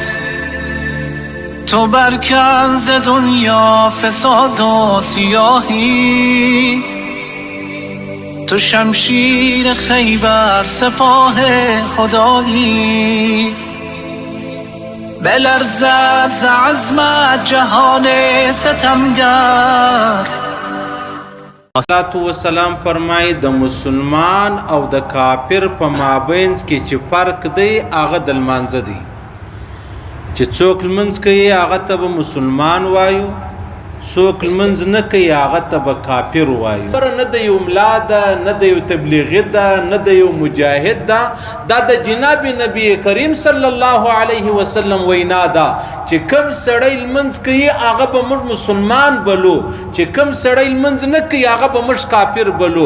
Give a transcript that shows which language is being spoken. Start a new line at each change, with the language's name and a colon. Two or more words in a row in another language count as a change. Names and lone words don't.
Persian: تو برکن ز دنیا فساد و سیاهی، تو شمشیر خیبر سپاه خدایی. بلرزد ز عزمت جهان ستمگر.
Pashto: صلوات و سلام فرمای د مسلمان او د کافر په مابینځ کې چې فرق دی هغه د لمانځه دی. چې څوک لمونځ کوي هغه ته به مسلمان وایو، څوک لمونځ نه کوي هغه ته به کافر وایو. نه د یو ملا ده، نه د یو تبلیغي ده، نه د یو مجاهد ده، دا د جناب نبی کریم
Arabic: صلی الله علیه وسلم
Pashto: وینا ده چې کم سړی لمونځ کوي هغه به موږ مسلمان بلو، چې کم سړی لمونځ نه کوي هغه به موږ کافر بلو.